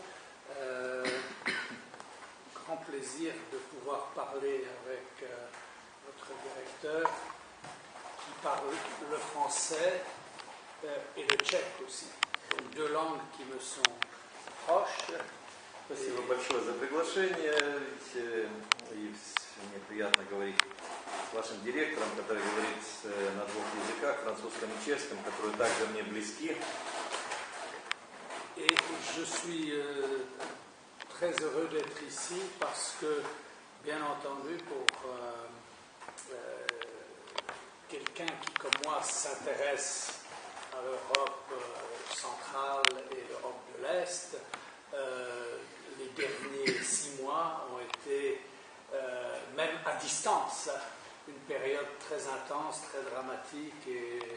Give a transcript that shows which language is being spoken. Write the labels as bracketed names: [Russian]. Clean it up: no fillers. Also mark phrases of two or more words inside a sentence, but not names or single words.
[French] Grand plaisir de pouvoir parler avec votre directeur qui parle le français et le tchèque aussi. Donc deux langues qui me sont proches. [Russian] Спасибо большое за приглашение. И мне приятно говорить с вашим директором, который говорит на двух языках, французском и чешском, которые также мне близки. [French] Et je suis très heureux d'être ici parce que, bien entendu, pour quelqu'un qui, comme moi, s'intéresse à l'Europe centrale et l'Europe de l'Est, les derniers 6 mois ont été, même à distance, une période très intense, très dramatique, et